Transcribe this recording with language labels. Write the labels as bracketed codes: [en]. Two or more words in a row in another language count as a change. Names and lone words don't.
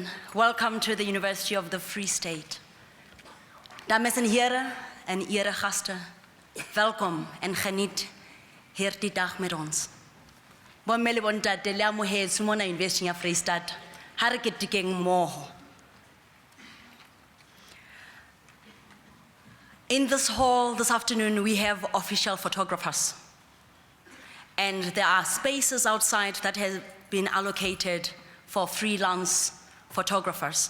[en] Welcome to the University of the Free State. [af] Dames en heren en eregasten, welkom en geniet hierdie dag met ons. [st] Bommeli bontate le amohetse mona University ya Free State. Ha re ketekeng mmoho. [en] In this hall this afternoon, we have official photographers. And there are spaces outside that have been allocated for freelance photographers.